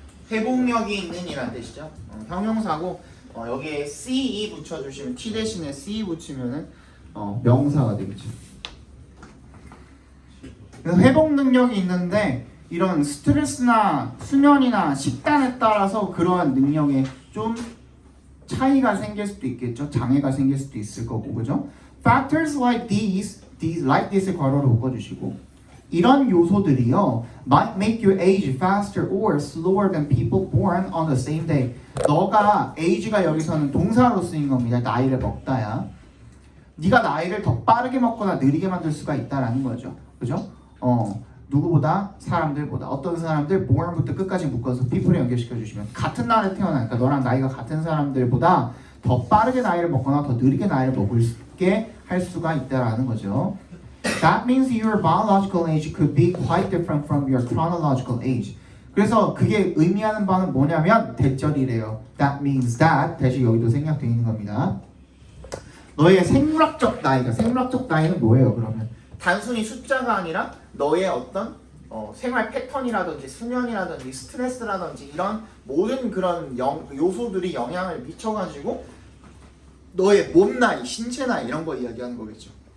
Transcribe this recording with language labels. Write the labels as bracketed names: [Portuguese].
[Korean] 회복력이 있는 이란 뜻이죠. 형용사고 여기에 ce 붙여주시면 t 대신에 ce 붙이면은 명사가 되겠죠. 그래서 회복 능력이 있는데 이런 스트레스나 수면이나 식단에 따라서 그러한 능력에 좀 차이가 생길 수도 있겠죠. 장애가 생길 수도 있을 거고, 그죠? [English] Factors like these [Korean] 괄호로 묶어주시고 이런 요소들이요 [English] might make you age faster or slower than people born on the same day. [Korean] 너가 age가 여기서는 동사로 쓰인 겁니다. 나이를 먹다야. 네가 나이를 더 빠르게 먹거나 느리게 만들 수가 있다라는 거죠. 그죠? 누구보다 사람들보다 어떤 사람들 born부터 끝까지 묶어서 people에 연결시켜 주시면 같은 날에 태어나니까 너랑 나이가 같은 사람들보다 더 빠르게 나이를 먹거나 더 느리게 나이를 먹게 할 수가 있다라는 거죠. [English] That means your biological age could be quite different from your chronological age. [Korean] 그래서 그게 의미하는 바는 뭐냐면 대절이래요. [English] That means that [Korean] 대신 여기도 생략되어 있는 겁니다. 너의 생물학적 나이는 뭐예요? 그러면 단순히 숫자가 아니라 너의 어떤 생활 패턴이라든지 수면이라든지 스트레스라든지 이런 모든 그런 요소들이 영향을 미쳐가지고 너의 몸 나이, 신체 나이 이런 거 이야기하는 거겠죠.